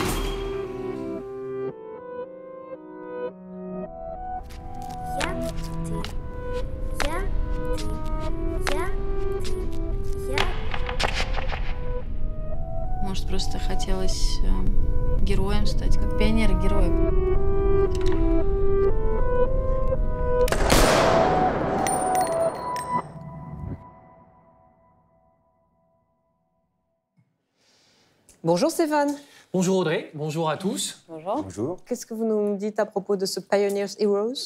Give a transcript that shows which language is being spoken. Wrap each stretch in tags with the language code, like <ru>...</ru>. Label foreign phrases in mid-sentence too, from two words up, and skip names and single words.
<ru>Может, просто хотелось героем стать, как пионеры-герои.</ru> <fr>Bonjour Stéphane. Bonjour Audrey, bonjour à tous. Bonjour. Bonjour. Qu'est-ce que vous nous dites à propos de ce</fr> <en>Pioneers Heroes?</en>